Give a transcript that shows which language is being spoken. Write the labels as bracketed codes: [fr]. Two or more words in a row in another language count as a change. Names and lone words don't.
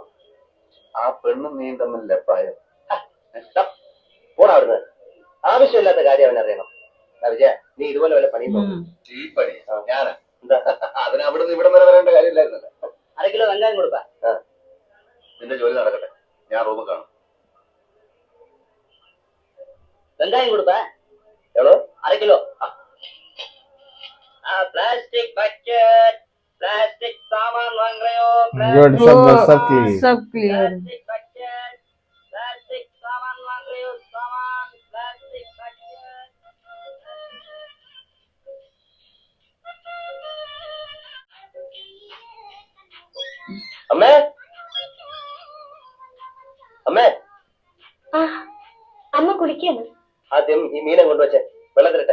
[ml] ആ പെണ്ണും നീ തമ്മിൽ ലെപ്പായോ? പോടാ അവിടുന്ന്. ആവശ്യമില്ലാത്ത കാര്യം അവനറിയണം. വിജയ, നീ ഇതുപോലെ വല്ല പണിയും പോകും. ഈ പണി ഞാനാ? എന്താ? അതിന് അവിടുന്ന് ഇവിടം വരെ വരേണ്ട കാര്യമില്ലായിരുന്നല്ലോ. 1/2 കിലോ വെങ്കായം കൊടുപ്പാ. നിന്റെ ജോലി നടക്കട്ടെ, ഞാൻ റൂമിൽ കാണും. [ta] வெங்காயம் கொடுப்ப. எவ்வளோ? 1/2 கிலோ. பிளாஸ்டிக் பக்கெட், பிளாஸ்டிக் சாமான் வாங்குறையோ? [hi] Good, सब क्लियर. सब क्लियर. [ta] பிளாஸ்டிக் பக்கெட், பிளாஸ்டிக் சாமான் வாங்குறையோ? சாமான், பிளாஸ்டிக் பக்கெட். [ml] അമ്മേ, അമ്മേ. അമ്മ കുളിക്കാണ്. ആദ്യം ഈ മീനെ കൊണ്ടുവച്ചേ, വെള്ളത്തിലിട്ടെ.